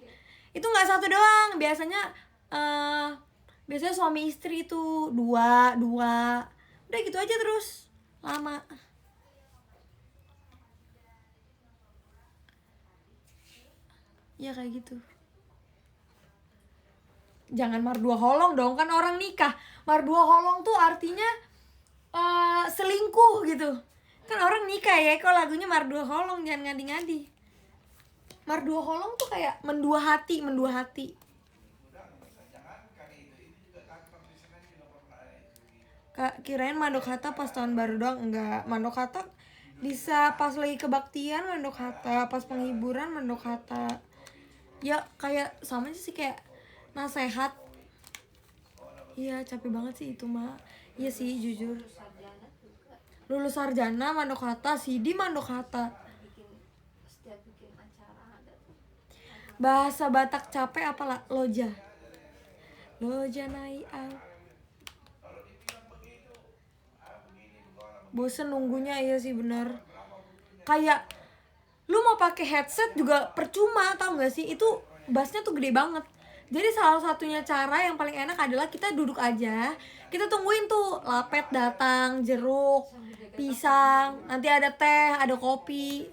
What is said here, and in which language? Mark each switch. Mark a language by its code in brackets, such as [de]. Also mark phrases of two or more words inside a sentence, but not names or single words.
[id] Itu nggak satu doang, biasanya suami istri itu dua udah gitu aja terus lama. Ya kayak gitu. Jangan [bbc] mardua holong [id] dong, kan orang nikah. [bbc] Mardua holong [id] tuh artinya selingkuh gitu. Kan orang nikah ya, kok lagunya [bbc] mardua holong, [id] jangan ngadi-ngadi. [bbc] Mardua holong [id] tuh kayak mendua hati. Kirain [bbc] mandok hata [id] pas tahun baru doang. Enggak, [bbc] mandok hata [id] bisa pas lagi kebaktian, [bbc] mandok hata [id] pas penghiburan, [bbc] mandok hata. [id] Ya kayak sama sih, kayak nasehat. Iya capek banget sih itu mah. Iya sih jujur. Sarjana juga Lulus sarjana [bbc] mandok hata, [id] Sidi [bbc] mandok hata. [id] setiap bikin acara ada tuh. Bahasa Batak capek apalah? [bbc] Loja nai au. [id] Bosen nunggunya, iya sih bener. Kayak lu mau pakai headset juga percuma, tau gak sih? Itu bassnya tuh gede banget. Jadi salah satunya cara yang paling enak adalah kita duduk aja, kita tungguin tuh lapet datang, jeruk, pisang, nanti ada teh, ada kopi.